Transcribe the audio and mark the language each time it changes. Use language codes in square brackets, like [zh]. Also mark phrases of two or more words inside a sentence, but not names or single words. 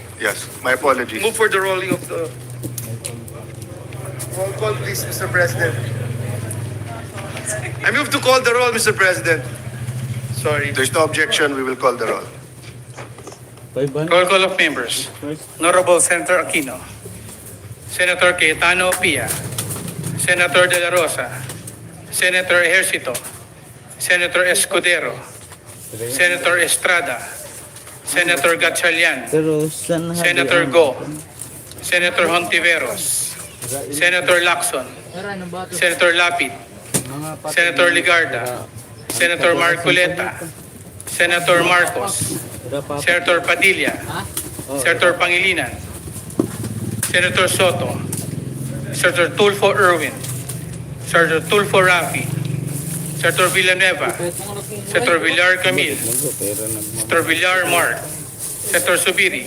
[en] Yes, my apologies. move for the rolling of the roll call, please, Mr. President. I move to call the roll, Mr. President. Sorry. If there's no objection, we will call the roll. Roll call of members. Honorable Senator Aquino, Senator Cayetano Pia, Senator De La Rosa, Senator Ejercito, Senator Escudero, Senator Estrada, Senator Gatchalian, [tl] Pero saan [en] Senator Go, Senator Hontiveros, Senator Lacson, Senator Lapid, Senator Ligarda, Senator Marcoleta, Senator Marcos, Senator Padilla, Senator Pangilinan, Senator Soto, Senator Tulfo Erwin, Senator Tulfo Rafi, Senator Villanueva, Senator Villar Camille, Senator Villar Mark, Senator Subiri.